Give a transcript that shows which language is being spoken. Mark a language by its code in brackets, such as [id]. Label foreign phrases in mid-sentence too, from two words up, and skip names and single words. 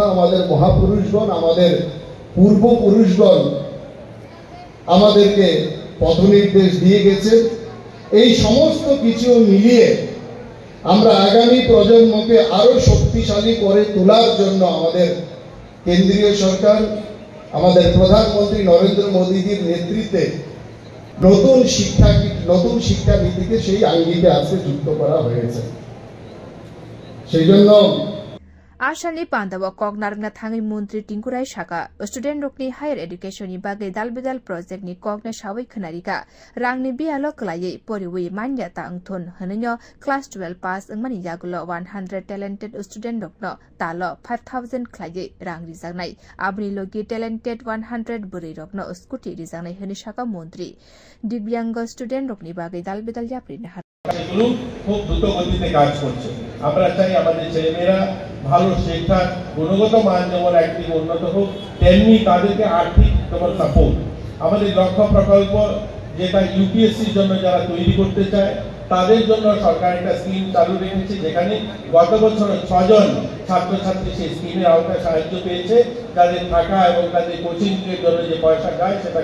[bn] আমাদের মহাপুরুষগণ আমাদের পূর্বপুরুষগণ আমাদেরকে পথনির্দেশ দিয়ে গেছে এই সমস্ত কিছু মিলিয়ে আমরা আগামী প্রজন্মকে আরো শক্তিশালী করে তোলার জন্য আমাদের কেন্দ্রীয় সরকার আমাদের প্রধানমন্ত্রী নরেন্দ্র মোদীজির নেতৃত্বে নতুন শিক্ষানীতিকে সেই আঙ্গিকে আজকে যুক্ত করা হয়েছে সেইজন্য [trp] Ashali Pandawa Kognaranga Thangi Mantri Tingkurai Shaka student rokni [en] higher education [trp] ni bagai dalbedal project ni Kogna Shawai Khanarika Rangni bialo klaye poriwi manya ta angthon hanyo [en] class 12 pass [trp] angmani yagulo 100 [en] talented student [trp] rokno talo 5000 klaye rang rijangnai abni logi talented 100 buri rokno scooty rijangnai hani Shaka Mantri Divyang student rokni bagai dalbedal yapri na [bn] সেগুলো খুব দ্রুত গতিতে কাজ করছে আমরা চাই আমাদের ছেলেমেয়েরা ভালো শিক্ষা গুণগত মান যেমন একদিকে উন্নত হোক তেমনি তাদেরকে আর্থিক সাপোর্ট আমাদের লক্ষ্য প্রকল্প যেটা ইউপিএসসির জন্য যারা তৈরি করতে চায় তাদের জন্য সরকার একটা স্কিম চালু রেখেছে যেখানে গত বছর 6 জন ছাত্রছাত্রী সেই স্কিমের আওতায় সাহায্য পেয়েছে যাদের থাকা এবং তাদের কোচিং এর জন্য যে পয়সা যায় সেটা